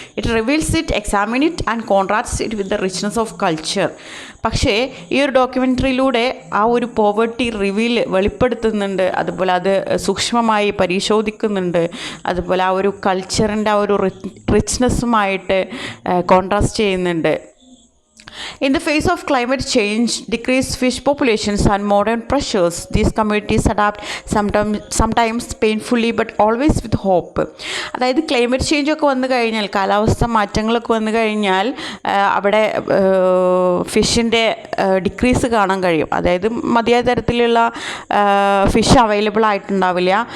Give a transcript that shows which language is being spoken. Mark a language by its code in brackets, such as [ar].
[en] It reveals it, examine it and contrast it with the richness of culture. [ml] പക്ഷേ ഈ ഒരു ഡോക്യുമെൻ്ററിയിലൂടെ ആ ഒരു പോവേർട്ടി വെളിപ്പെടുത്തുന്നുണ്ട്. അതുപോലെ അത് സൂക്ഷ്മമായി പരിശോധിക്കുന്നുണ്ട്. അതുപോലെ ആ ഒരു കൾച്ചറിൻ്റെ ആ ഒരു റിച്ച്നെസ്സുമായിട്ട് കോൺട്രാസ്റ്റ് ചെയ്യുന്നുണ്ട്. [en] In the face of climate change, decreased fish populations and modern pressures, these communities adapt sometimes painfully but always with hope. [ml] അതായത് ക്ലൈമറ്റ് ചേഞ്ച് ഒക്കെ വന്നു കഴിഞ്ഞാൽ, കാലാവസ്ഥ മാറ്റങ്ങളൊക്കെ വന്നു കഴിഞ്ഞാൽ അവിടെ ഫിഷിൻ്റെ ഡിക്രീസ് കാണാൻ കഴിയും. അതായത് മതിയായ തരത്തിലുള്ള ഫിഷ് അവൈലബിൾ ആയിട്ടുണ്ടാവില്ല.